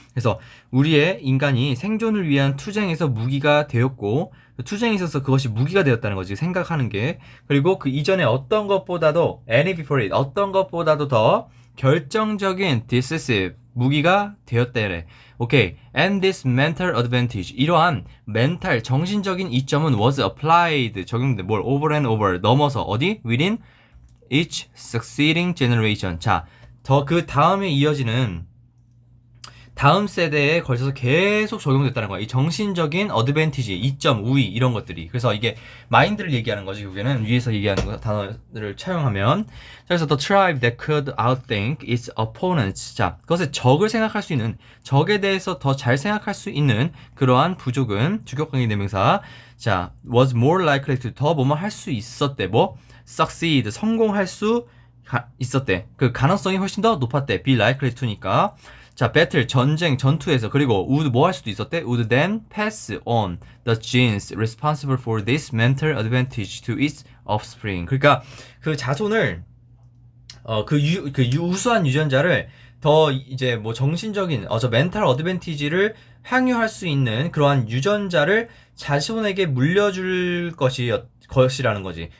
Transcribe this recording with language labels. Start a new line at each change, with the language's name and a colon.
Korean: 그래서 우리의 인간이 생존을 위한 투쟁에서 무기가 되었고, 투쟁에 있어서 그것이 무기가 되었다는 거지, 생각하는 게. 그리고 그 이전에 어떤 것보다도
English: any before it,
Korean: 어떤 것보다도 더 결정적인 decisive, 무기가 되었대래. 오케이.
English: And this mental advantage,
Korean: 이러한 멘탈, 정신적인 이점은
English: was applied,
Korean: 적용돼. 뭘?
English: over and over,
Korean: 넘어서 어디?
English: within each succeeding generation.
Korean: 자, 그 다음에 이어지는 다음 세대에 걸쳐서 계속 적용됐다는 거야. 이 정신적인 어드밴티지, 이점, 우위, 이런 것들이. 그래서 이게 마인드를 얘기하는 거지, 그게는. 위에서 얘기하는 거, 단어를 차용하면. 그래서
English: the tribe that could outthink its opponents.
Korean: 자, 그것의 적을 생각할 수 있는, 적에 대해서 더 잘 생각할 수 있는 그러한 부족은, 주격관계 대명사. 자,
English: was more likely to,
Korean: 더 뭐뭐 할 수 있었대. succeed, 성공할 수 있었대. 그 가능성이 훨씬 더 높았대.
English: be likely to니까.
Korean: 자, battle, 전쟁, 전투에서. 그리고 would 뭐 할 수도 있었대?
English: would then pass on the genes responsible for this mental advantage to its offspring.
Korean: 그러니까 그 자손을 우수한 유전자를 더 이제 정신적인 멘탈 어드밴티지를 향유할 수 있는 그러한 유전자를 자손에게 물려줄 것이라는 거지.